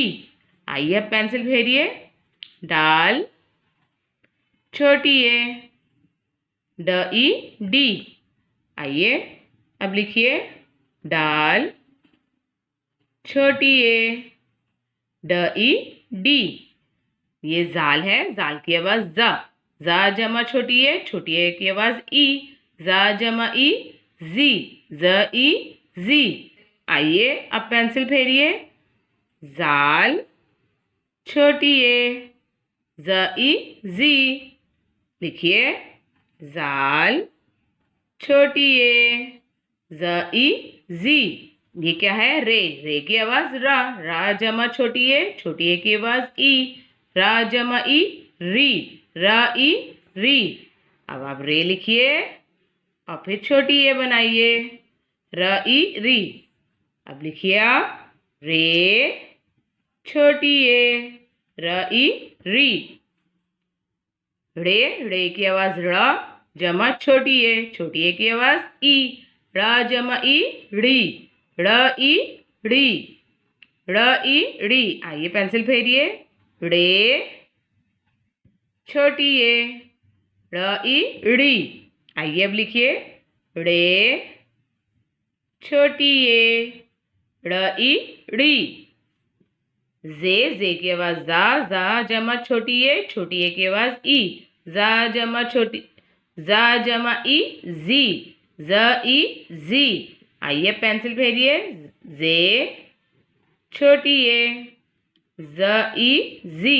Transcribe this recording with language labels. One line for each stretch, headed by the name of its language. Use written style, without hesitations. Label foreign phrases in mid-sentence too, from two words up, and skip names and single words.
Hindi: आइए अब पेंसिल फेरिए। डाल, छोटी ए, ड ई, डी। आइए अब लिखिए। डाल, छोटी ए, ड ई, डी। ये जाल है। जाल की आवाज़ ज, जमा छोटी ए की आवाज़ ई। ज जमा ई, जी, ज ई, जी। आइए अब पेंसिल फेरिए। जाल, छोटी ए, ज ई, जी। लिखिए। जाल, छोटी ए, ज ई, जी। ये क्या है? रे। रे की आवाज़ रा जमा छोटी ए की आवाज़ ई। रा जमा ई, री, रा ई, री। अब आप रे लिखिए और फिर छोटी ए बनाइए। र ई, री। अब लिखिए आप। रे, छोटी ए, र ई, री। रे। रे की आवाज़ र, जमा छोटी ए की आवाज़ ई। र जमा ई, री, र ई, री, र ई, री। आइए पेंसिल फेरिए। रे, छोटी ए, र ई, री। आइए अब लिखिए। रे, छोटी ए, र ई, री। जे की आवाज़ जा जमा छोटी ए की आवाज़ ई। जा जमा छोटी, जा जमा ई, जी, ज ई, जी। आइए पेंसिल फेरिए। जे, छोटी ए, ज ई, जी।